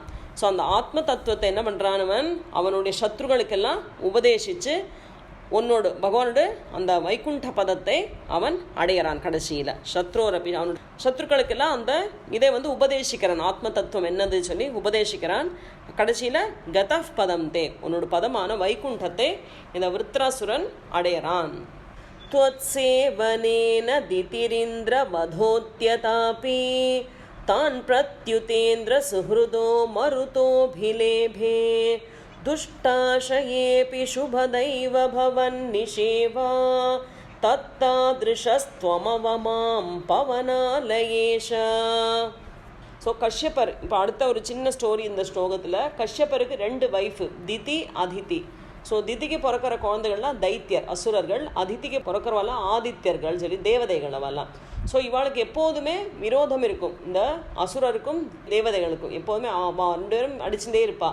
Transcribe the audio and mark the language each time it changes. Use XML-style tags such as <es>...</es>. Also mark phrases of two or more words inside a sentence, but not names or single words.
<ta>ஸோ அந்த ஆத்ம தத்துவத்தை என்ன பண்ணுறான், அவனுடைய சத்ருகளுக்கெல்லாம் உபதேசித்து உன்னோடு பகவானோட அந்த வைகுண்ட பதத்தை அவன் அடையிறான். கடைசியில் சத்ரோரப்பி அவனோட சத்ருக்களுக்கெல்லாம் அந்த இதை உபதேசிக்கிறான், ஆத்ம தத்துவம் என்னது சொல்லி உபதேசிக்கிறான். கடைசியில்</ta> <sa>गतः पदं ते,</sa> <ta>உன்னோட பதமான வைகுண்டத்தை இந்த விருத்ராசுரன் அடையிறான்.</ta> <sa>त्वत्सेवनेन दितिरिन्द्र वधोत्यतापि तान् प्रत्युतेन्द्र सुहृदो मरुतोऽभिलेभे दुष्टाशयेऽपि शुभदैव भवन्निषेवा तत्तादृशस्त्वमवमां पवनालयेश.</sa> <ta>ஸோ கஷ்யப்பர், இப்போ அடுத்த ஒரு சின்ன ஸ்டோரி இந்த ஸ்லோகத்தில். கஷ்யப்பருக்கு 2 வைஃபு, திதி அதிதி. ஸோ திதிக்கு பிறக்கிற குழந்தைகள்லாம் தைத்தியர் அசுரர்கள், அதிதிக்கு பிறக்கிறவெல்லாம் ஆதித்யர்கள் சொல்லி தேவதைகள் அவெல்லாம். ஸோ இவாளுக்கு எப்போதுமே விரோதம் இருக்கும், இந்த அசுரருக்கும் தேவதைகளுக்கும் எப்போதுமே 2 பேரும் அடிச்சுட்டே இருப்பா.</ta>